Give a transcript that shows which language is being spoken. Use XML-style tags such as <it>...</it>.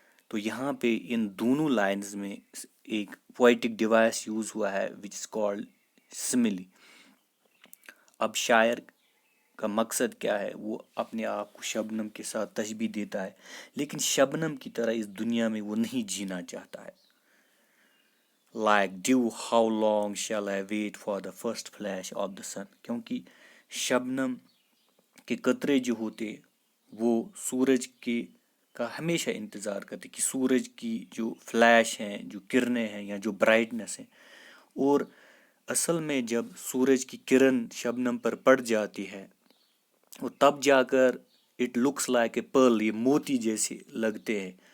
<ur>تو یہاں پہ ان دونوں لائنز میں ایک پوئٹک ڈیوائس یوز ہوا ہے</ur> <en>Which is called simile.</en> <ur>اب شاعر کا مقصد کیا ہے؟ وہ اپنے آپ کو شبنم کے ساتھ تشبیہ دیتا ہے، لیکن شبنم کی طرح اس دنیا میں وہ نہیں جینا چاہتا ہے.</ur> <en>Like dew, how long shall I wait for the first flash of the sun?</en> <ur>کیونکہ شبنم کے قطرے جو ہوتے وہ سورج کے کا ہمیشہ انتظار کرتے کہ سورج کی جو فلیش ہیں، جو کرنیں ہیں یا جو برائٹنس ہیں، اور اصل میں جب سورج کی کرن شبنم پر پڑ جاتی ہے اور تب جا کر</ur> <en>it looks like a pearl,</en> <ur>یہ موتی جیسے لگتے ہیں.</ur>